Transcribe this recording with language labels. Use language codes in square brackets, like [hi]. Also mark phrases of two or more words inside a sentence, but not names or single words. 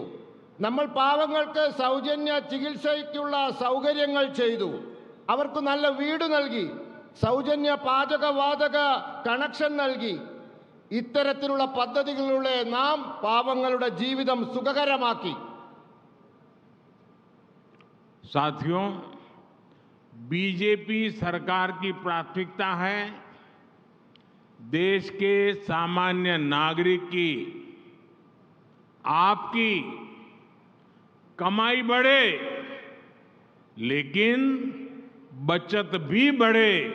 [ml] നമ്മൾ പാവങ്ങൾക്ക് സൗജന്യ ചികിത്സയ്ക്കുള്ള സൗകര്യങ്ങൾ ചെയ്തു. അവർക്ക് നല്ല വീട് നൽകി, സൗജന്യ പാചകവാതക കണക്ഷൻ നൽകി. ഇത്തരത്തിലുള്ള പദ്ധതികളിലൂടെ നാം പാവങ്ങളുടെ ജീവിതം സുഖകരമാക്കി. [hi] साथियों, बीजेपी सरकार की प्राथमिकता है देश के सामान्य नागरिक की, आपकी कमाई बढ़े लेकिन बचत भी बढ़े।